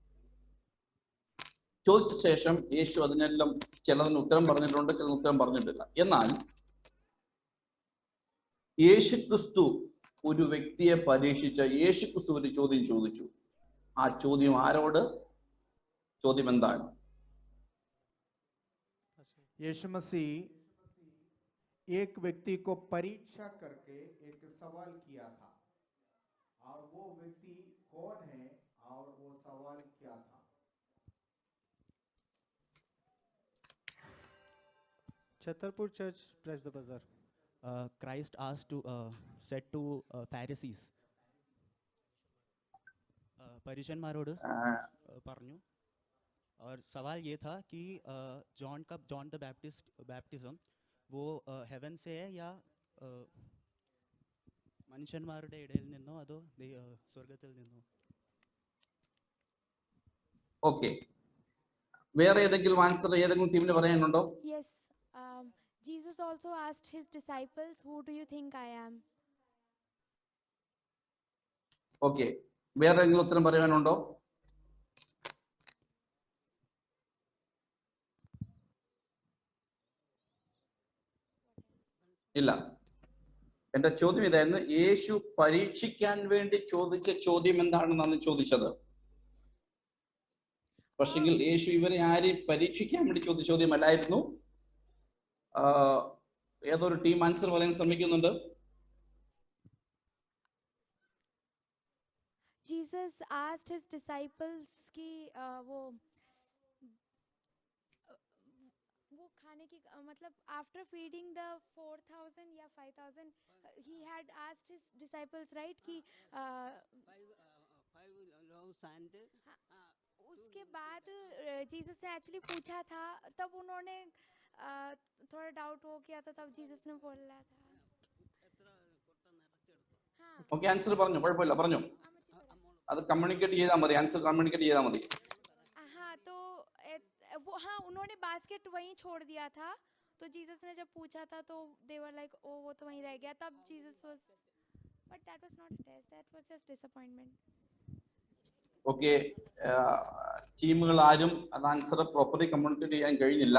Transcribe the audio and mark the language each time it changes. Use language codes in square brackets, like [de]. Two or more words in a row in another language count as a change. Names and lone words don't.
[ml] ചോദിച്ച ശേഷം യേശു അതിനെല്ലാം ചിലതിന് ഉത്തരം പറഞ്ഞിട്ടുണ്ട്, ചിലതിന് ഉത്തരം പറഞ്ഞിട്ടില്ല. എന്നാൽ യേശുക്രിസ്തു ഒരു വ്യക്തിയെ പരീക്ഷിച്ച യേശുക്രിസ്തു ഒരു ചോദ്യം ചോദിച്ചു. ആ ചോദ്യം ആരോട്? ചോദ്യം എന്താണ്? [hi] यीशु मसीह एक व्यक्ति को परीक्षा करके एक सवाल किया था, और वो व्यक्ति कौन है और वो सवाल क्या था? [en] Chhatarpur Church, press the buzzer. Christ asked to said to Pharisees, [ml] परिजनमारोട് പറഞ്ഞു. [hi] और सवाल ये था कि जॉन द बैप्टिज्म वो हेवन से है या [ml] മനുഷ്യന്മാരുടെ ഇടയിൽ നിന്നോ അതോ സ്വർഗത്തിൽ നിന്നോ? ഓക്കെ, വേറെ ഏതെങ്കിലും ആൻസർ ഏതെങ്കിലും ടീമിന് പറയാനുണ്ടോ? [en] Yes. Jesus also asked his disciples, "Who do you think I am?" [ml] ഓക്കെ, വേറെ ഏതെങ്കിലും ഉത്തരം പറയാനുണ്ടോ? ഇല്ല. എന്റെ ചോദ്യം ഇതായിരുന്നു, യേശു പരീക്ഷിക്കാൻ വേണ്ടി ചോദിച്ച ചോദ്യം എന്താണെന്നാണ് ചോദിച്ചത്. പക്ഷെങ്കിൽ യേശു ഇവരെ ആരെയും പരീക്ഷിക്കാൻ വേണ്ടി ചോദിച്ച ചോദ്യമല്ലായിരുന്നു. ഏതൊരു [en] team answer [ml] പറയാൻ ശ്രമിക്കുന്നുണ്ട്? [en] Jesus asked his disciples [hi] कि वो खाने की मतलब [en] after feeding the 4,000 [hi] या 5,000 [en] he had asked his disciples right [hi] कि उसके बाद जीसस ने एक्चुअली पूछा था, तब उन्होंने थोड़ा डाउट हो गया था, तब जीसस ने बोला था. [ml] ഓക്കെ, ആൻസർ പറഞ്ഞു, കുഴപ്പമില്ല, പറഞ്ഞു. അത് കമ്മ്യൂണിക്കേറ്റ് ചെയ്താൽ മതി, [en] answer communicate [ml] ചെയ്താൽ മതി. [hi] हाँ तो वो हाँ उन्होंने बास्केट वहीं छोड़ दिया था, तो जीसस ने जब पूछा था तो [en] they were like oh [hi] वो तो वहीं रह गया, तब जीसस वाज, [en] but that was not a test, that was just disappointment. [ml] ഓക്കെ, ടീമുകൾ ആരും അത് [en] answer properly communicate [ml] ചെയ്യാൻ കഴിഞ്ഞില്ല.